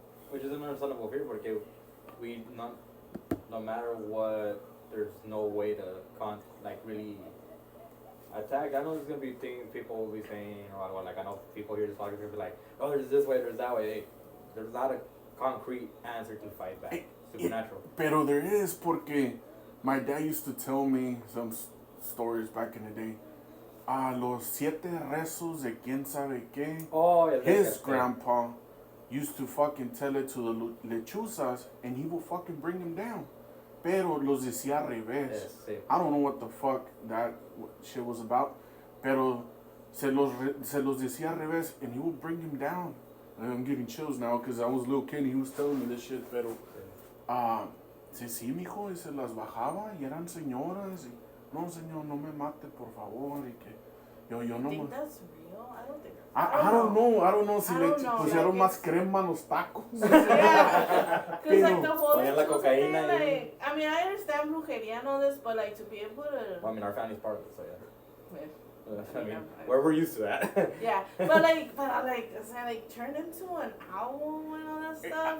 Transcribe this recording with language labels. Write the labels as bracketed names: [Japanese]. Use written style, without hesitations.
[English] Which is an understandable fear porque we no matter what, there's no way to really attack. I know there's gonna be things people will be saying or like I know people here just talking to be like, oh, there's this way, there's that way. Hey, there's not a concrete answer to fight back. Supernatural. Pero there is porque my dad used to tell me some stories back in the day. [Spanish] Los 7 rezos de quién sabe qué. [English] Oh, yeah, his grandpa used to fucking tell it to the lechuzas and he would fucking bring them down. [Spanish] Pero los decía al revés. [English] Yes, sí. I don't know what the fuck that shit was about. [Spanish] Pero se los decía al revés [English] and he would bring them down. And I'm getting chills now because I was a little kid and he was telling me this shit. [Spanish] Pero, sí, mijo, y se las bajaba y eran señoras. Y, no, señor, no me mate, por favor. Y que yo no [English] think me... that's real? I don't think that's I don't know [Spanish] si le pusieron más crema a los tacos. [English] Yeah, because like the whole [Spanish] la cocaína [English] like, I mean, I understand brujería and all this, but like to be able to... Well, I mean, our family's part of it, so yeah. I mean, Yeah. we're used to that. Yeah, but is that like turned into an owl and all that stuff?